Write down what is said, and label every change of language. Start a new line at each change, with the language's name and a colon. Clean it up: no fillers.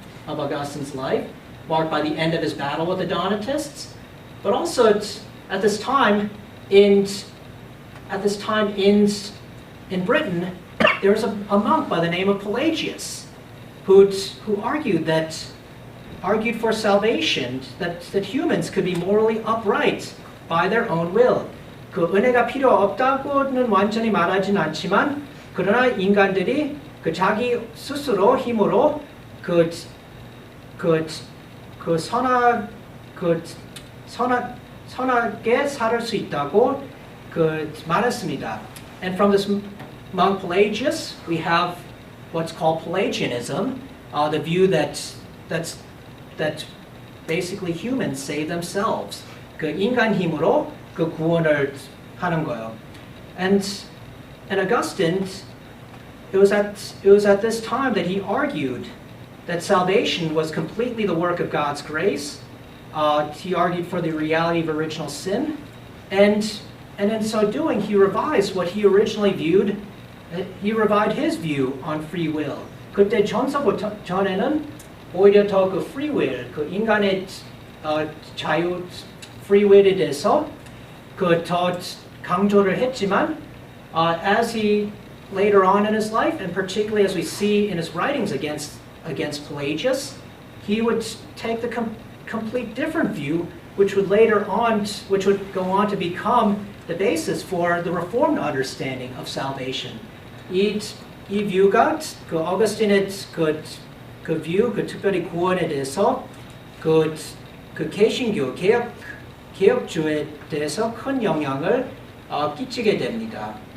English: of Augustine's life, marked by the end of his battle with the Donatists, but also at this time in Britain, there was a monk by the name of Pelagius who argued for salvation, that humans could be morally upright by their own will.
Korean: 그 은혜가 필요 없다고는 완전히 말하진 않지만, 그러나 인간들이 그 자기 스스로 힘으로 선하게 살 수 있다고 말했습니다.
English: And from this monk Pelagius, we have what's called Pelagianism, the view that basically humans save themselves.
Korean: 그 인간 힘으로 그 구원을 하는 거예요.
English: And Augustine, it was at this time that he argued that salvation was completely the work of God's grace. He argued for the reality of original sin, and in so doing, he revised what he originally viewed. He revised his view on free will.
Korean: 그때 전서부터 전에는 오히려 더 그 free will, 그 인간의 자유, free will에 대해서 더 강조를 했지만,
English: as he later on in his life, and particularly as we see in his writings against Pelagius, he would take the complete different view, which would go on to become the basis for the Reformed understanding of salvation.
Korean: 이 뷰가 그 어거스틴의 그 뷰, 그 특별히 구원에 대해서 그 개신교 개혁주에 대해서 큰 영향을 끼치게 됩니다.